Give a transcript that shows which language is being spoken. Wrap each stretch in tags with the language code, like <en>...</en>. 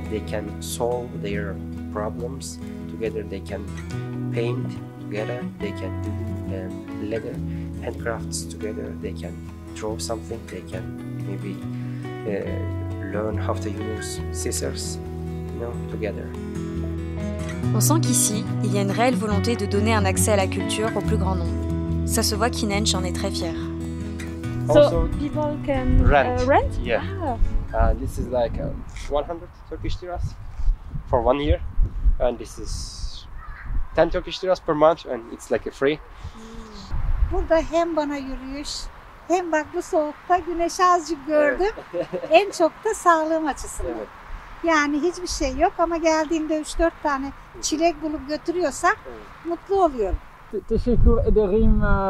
<en>They can solve their problems together. They can paint together. They can do leather handcrafts together. They can draw something. They can maybe learn how to use scissors, together.</en> <fr>On sent qu'ici, il y a une réelle volonté de donner un accès à la culture au plus grand nombre. Ça se voit qu'Inanç en est très fier.</fr> <en>So people can rent? Yeah. This is like 100 Turkish liras for 1 year, and this is 10 Turkish liras per month, and it's like a free.</en> <tr>Burada hem bana yürüyüş, hem bak bu soğukta güneş azıcık gördüm. En çok da sağlığım açısından. Evet. Yani hiçbir şey yok ama geldiğimde 3-4 tane çilek bulup götürüyorsak mutlu oluyorum. Teşekkür ederim.</tr>